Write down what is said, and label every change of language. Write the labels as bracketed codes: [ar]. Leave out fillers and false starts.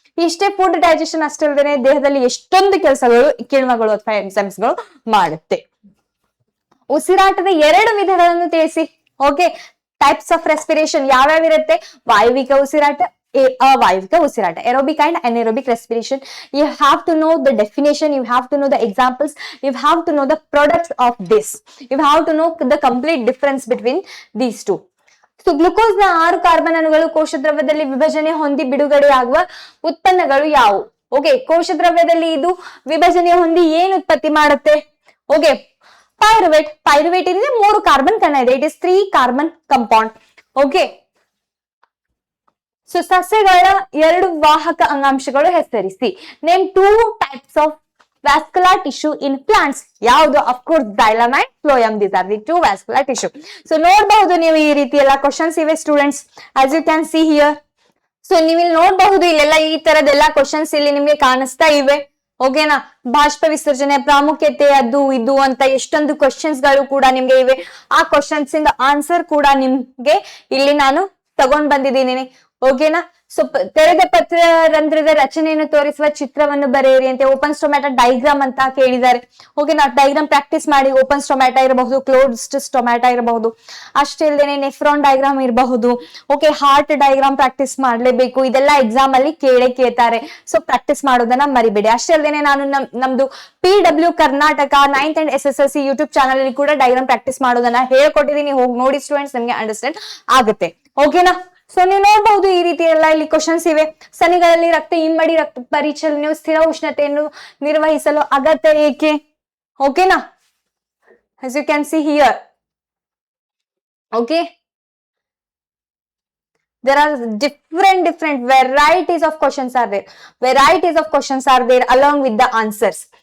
[kn] ಇಷ್ಟೇ food digestion ಅಷ್ಟೇ ಅಲ್ಲದೆ ದೇಹದಲ್ಲಿ ಎಷ್ಟೊಂದು ಕೆಲಸಗಳು ಕಿಣ್ವಗಳು ಅಥವಾ ಎಂಜೈಮ್ಸ್ಗಳು ಮಾಡುತ್ತೆ. ಉಸಿರಾಟದ 2 ವಿಧಗಳನ್ನು ತಿಳಿಸಿ. ಓಕೆ, ಟೈಪ್ಸ್ ಆಫ್ ರೆಸ್ಪಿರೇಷನ್ ಯಾವ್ಯಾವ ಇರುತ್ತೆ? ವಾಯುವಿಕ ಉಸಿರಾಟ, ಅವಾಯುವಿಕ ಉಸಿರಾಟ, [en] aerobic and anaerobic respiration. You have to know the definition, you have to know the examples, you have to know the products of this, you have to know the complete difference between these two. [kn] So glucose ನ 6 carbon ಅಣುಗಳು ಕೋಶ ದ್ರವ್ಯದಲ್ಲಿ ವಿಭಜನೆ ಹೊಂದಿ ಬಿಡುಗಡೆಯಾಗುವ ಉತ್ಪನ್ನಗಳು ಯಾವುವು? Okay, ಕೋಶ ದ್ರವ್ಯದಲ್ಲಿ ಇದು ವಿಭಜನೆ ಹೊಂದಿ ಏನ್ ಉತ್ಪತ್ತಿ ಮಾಡುತ್ತೆ? Okay, pyruvate. ಪೈರುವೇಟ್ ಏನಿದೆ 3 ಕಾರ್ಬನ್ ಕಣ ಇದೆ, [en] It is 3 carbon compound. [kn] Okay, so ಸಸ್ಯಗಳ 2 ವಾಹಕ ಅಂಗಾಂಶಗಳು ಹೆಸರಿಸಿ. [en] Name 2 types of vascular tissue in plants. ಯಾವುದು? of course xylem and phloem. These are the 2 vascular tissue. [kn] So ನೋಡಬಹುದು ನೀವು ಈ ರೀತಿ ಎಲ್ಲ ಕ್ವಶನ್ಸ್ ಇವೆ students, [en] as you can see here. [kn] So ನೀವು ಇಲ್ಲಿ ನೋಡಬಹುದು, ಇಲ್ಲೆಲ್ಲ ಈ ತರದೆಲ್ಲ ಕ್ವಶನ್ಸ್ ಇಲ್ಲಿ ನಿಮ್ಗೆ ಕಾಣಿಸ್ತಾ ಇವೆ. ಓಕೆನಾ, ಬಾಷ್ಪ ವಿಸರ್ಜನೆ ಪ್ರಾಮುಖ್ಯತೆ ಅದು ಇದು ಅಂತ ಎಷ್ಟೊಂದು ಕ್ವಶನ್ಸ್ ಗಳು ಕೂಡ ನಿಮ್ಗೆ ಇವೆ. ಆ ಕ್ವಶನ್ಸ್ ಇಂದ ಆನ್ಸರ್ ಕೂಡ ನಿಮ್ಗೆ ಇಲ್ಲಿ ನಾನು ತಗೊಂಡ್ ಬಂದಿದ್ದೀನಿ. ಓಕೆನಾ, ಸೊ ತೆರೆದ ಪತ್ರರಂಧ್ರದ ರಚನೆಯನ್ನು ತೋರಿಸುವ ಚಿತ್ರವನ್ನು ಬರೆಯಿರಿ ಅಂತ ಓಪನ್ ಸ್ಟೊಮ್ಯಾಟ ಡೈಗ್ರಾಮ್ ಅಂತ ಕೇಳಿದ್ದಾರೆ. ಓಕೆ, ನಾವು ಡೈಗ್ರಾಮ್ ಪ್ರಾಕ್ಟೀಸ್ ಮಾಡಿ. ಓಪನ್ ಸ್ಟೊಮ್ಯಾಟ ಇರಬಹುದು, ಕ್ಲೋಸ್ಡ್ ಸ್ಟೊಮ್ಯಾಟ ಇರಬಹುದು, ಅಷ್ಟೇ ಇಲ್ಲದೆ ನೆಫ್ರಾನ್ ಡೈಗ್ರಾಮ್ ಇರಬಹುದು. ಓಕೆ, ಹಾರ್ಟ್ ಡೈಗ್ರಾಮ್ ಪ್ರಾಕ್ಟೀಸ್ ಮಾಡ್ಲೇಬೇಕು. ಇದೆಲ್ಲ ಎಕ್ಸಾಮ್ ಅಲ್ಲಿ ಕೇಳ್ತಾರೆ. ಸೊ ಪ್ರಾಕ್ಟೀಸ್ ಮಾಡೋದನ್ನ ಮರಿಬೇಡಿ. ಅಷ್ಟೇ ಅಲ್ಲದೆ ನಾನು ನಮ್ದು PW Karnataka 9th and SSLC YouTube channel ಅಲ್ಲಿ ಕೂಡ ಡೈಗ್ರಾಮ್ ಪ್ರಾಕ್ಟೀಸ್ ಮಾಡೋದನ್ನ ಹೇಳ್ಕೊಟ್ಟಿದ್ದೀನಿ. ಹೋಗಿ ನೋಡಿ ಸ್ಟೂಡೆಂಟ್ಸ್, ನಿಮ್ಗೆ ಅಂಡರ್ಸ್ಟ್ಯಾಂಡ್ ಆಗುತ್ತೆ. ಓಕೆನಾ? ಸೊ ನೀವು ನೋಡಬಹುದು ಈ ರೀತಿ ಎಲ್ಲ ಇಲ್ಲಿ ಕ್ವಶನ್ಸ್ ಇವೆ. ಸನಿಗಳಲ್ಲಿ ರಕ್ತ ಇಮ್ಮಡಿ ರಕ್ತ ಪರಿಚಲನೆಯು ಸ್ಥಿರ ಉಷ್ಣತೆಯನ್ನು ನಿರ್ವಹಿಸಲು ಅಗತ್ಯ ಏಕೆ? [en] ಓಕೆನಾ? as you can see here. Okay, there are different varieties of questions are there. Varieties of questions are there along with the answers.